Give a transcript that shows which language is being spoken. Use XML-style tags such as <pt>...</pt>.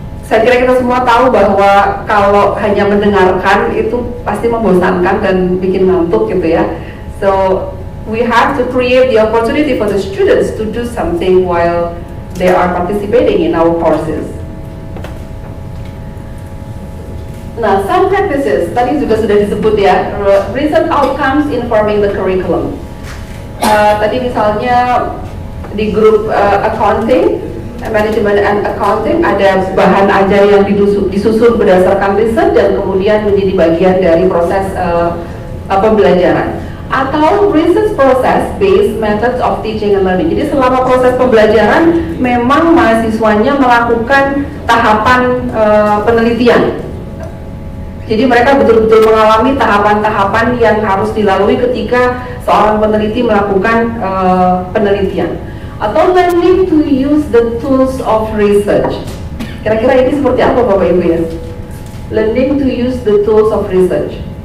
<id>Saya kira kita semua tahu bahwa kalau hanya mendengarkan itu pasti membosankan dan bikin ngantuk gitu ya.</id> <en>So we have to create the opportunity for the students to do something while they are participating in our courses. Nah, some practices</en> <id>tadi juga sudah disebut ya,</id> <en>recent outcomes informing the curriculum.</en> <id>Tadi misalnya di grup accounting, management and accounting, ada bahan ajar yang disusun berdasarkan riset dan kemudian menjadi bagian dari proses pembelajaran.</id> <en>Atau research process based methods of teaching and learning.</en> <id>Jadi selama proses pembelajaran memang mahasiswanya melakukan tahapan penelitian. Jadi mereka betul-betul mengalami tahapan-tahapan yang harus dilalui ketika seorang peneliti melakukan penelitian.</id> <en>Atau learning to use the tools of research.</en> <id>Kira-kira ini seperti apa Bapak Ibu ya?</id> <en>Learning to use the tools of research.</en>